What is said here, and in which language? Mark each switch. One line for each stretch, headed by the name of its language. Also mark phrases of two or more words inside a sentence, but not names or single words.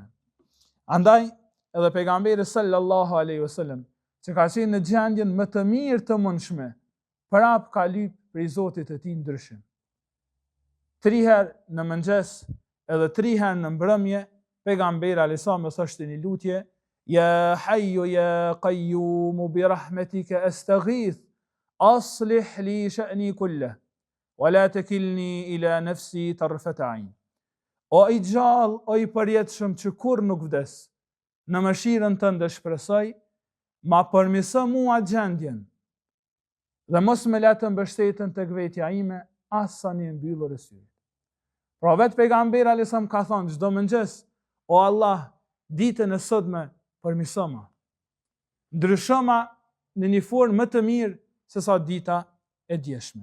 Albanian: Andaj edhe pejgamberi
Arabic: صلى الله عليه وسلم,
Albanian: që ka qenë në gjendjen më të mirë të mundshme, prap ka lyp prej Zotit të tij ndryshim. 3 herë në mëngjes edhe 3 herë në mbrëmje, pejgamberi
Arabic: عليه السلام
Albanian: thoshte një lutje:
Arabic: "يا حي يا قيوم برحمتك أستغيث، أصلح لي شأني كله، ولا تكلني إلى نفسي طرفة عين."
Albanian: O i gjallë, o i përjetshëm që kur nuk vdes, në mëshirën tënde shpresoj, ma përmirëso mua gjendjen dhe mos më le të mbështeten tek vetja ime as sa një mbyllur e syrit. Pra vetë pejgamberi
Arabic: عليه السلام
Albanian: ka thonë çdo mëngjes: "O Allah, ditën e sotme përmirësoma, ndryshoma në një formë më të mirë se sa dita e djeshme."